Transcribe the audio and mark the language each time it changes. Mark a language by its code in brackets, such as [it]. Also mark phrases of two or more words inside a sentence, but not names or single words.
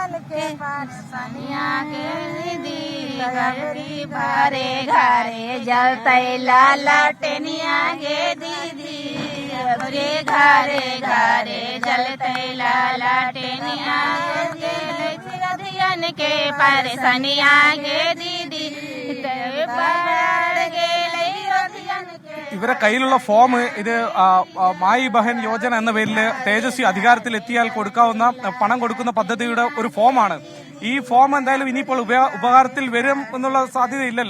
[anp] के सनिया के दीदी घरे घरे जलते लालटेनिया गे दीदी घरे घरे घरे जलते लालटेनिया गे रधियन के परेशानिया गे दीदी [ml] ഇവരെ കയ്യിലുള്ള ഫോം ഇത് മായി ബഹൻ യോജന എന്ന പേരിൽ തേജസ്വി അധികാരത്തിൽ എത്തിയാൽ കൊടുക്കാവുന്ന പണം കൊടുക്കുന്ന പദ്ധതിയുടെ ഒരു ഫോമാണ്. ഈ ഫോം എന്തായാലും ഇനിയിപ്പോൾ ഉപകാരത്തിൽ വരും എന്നുള്ള സാധ്യതയില്ലല്ലോ.